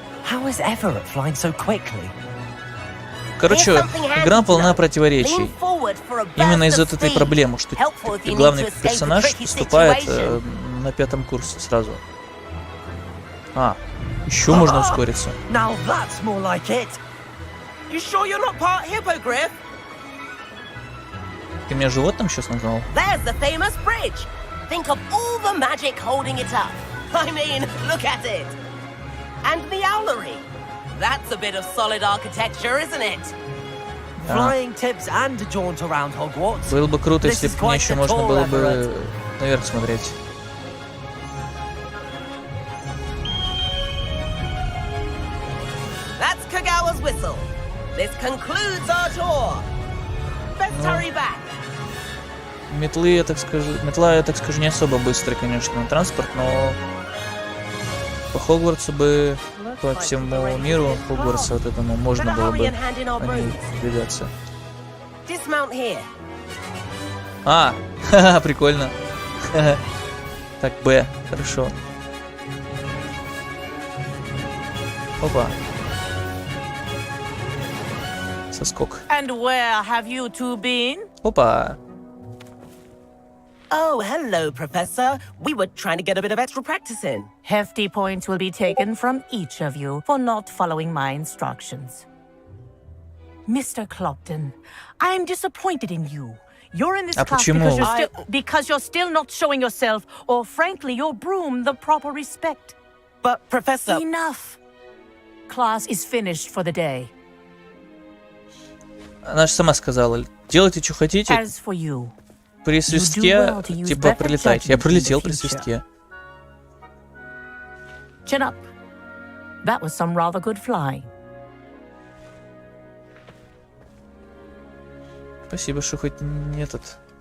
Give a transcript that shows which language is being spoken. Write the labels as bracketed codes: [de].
[en] How is Everett flying so quickly? [ru] Короче, игра полна противоречий. Именно из-за этой проблемы, что главный персонаж вступает на 5-м курсе сразу. А, еще можно ускориться. [en] Now that's more like it. You sure you're not part hippogriff? [ru] Ты меня животным сейчас назвал? [en] There's the famous bridge. Think of all the magic holding it up. I mean, look at it. And the owlery. That's a bit of solid architecture, isn't it? Flying tips and a jaunt around Hogwarts. [ru] Было бы круто, если бы мне еще можно было бы наверх смотреть. [en] That's Kagawa's whistle. This concludes our tour. Let's hurry back. [ru] Метла, я так скажу, не особо быстрый, конечно, транспорт, но по Хогвартсу бы, по всему миру Хогвартса вот этому можно было бы на ней двигаться. А, ха-ха, прикольно. Так, Б, хорошо. Опа. Соскок. [en] And where have you two been? [ru] Опа. [en] Oh, hello, Professor. We were trying to get a bit of extra practice in. Hefty points will be taken from each of you for not following my instructions. Mr. Clopton, I am disappointed in you. You're in this class because you're still not showing yourself, or frankly, your broom the proper respect. But, Professor... Enough. Class is finished for the day. [ru] Она же сама сказала, делайте, что хотите. [en] As for you, [ru] при свистке, типа, прилетайте. Я прилетел при свистке. [en] Chin up. That was some rather good flying. [ru] Спасибо, что хоть не этот.